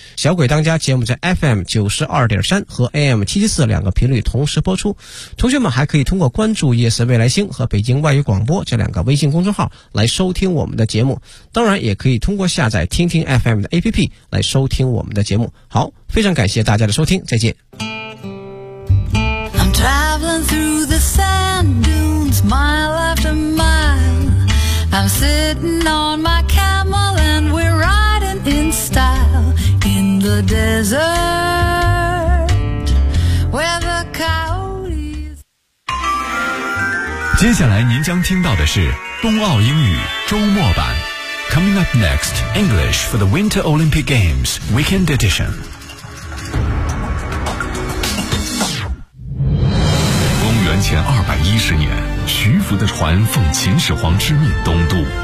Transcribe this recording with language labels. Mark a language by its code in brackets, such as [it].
[zh] 小鬼当家节目在 FM92.3 和 AM774 两个频率同时播出，同学们还可以通过关注夜色未来星和北京外语广播这两个微信公众号来收听我们的节目，当然也可以通过下载听听 FM 的 APP 来收听我们的节目。好，非常感谢大家的收听，再见。 [en] Traveling through the sand dunes, mile after mile. I'm sitting on my camel and we're riding in style in the desert where the coyotes. [zh] 接下来您将听到的是冬奥英语周末版。 [en] Coming up next, English for the Winter Olympic Games Weekend Edition. [zh] 前210年，徐福的船奉秦始皇之命东渡。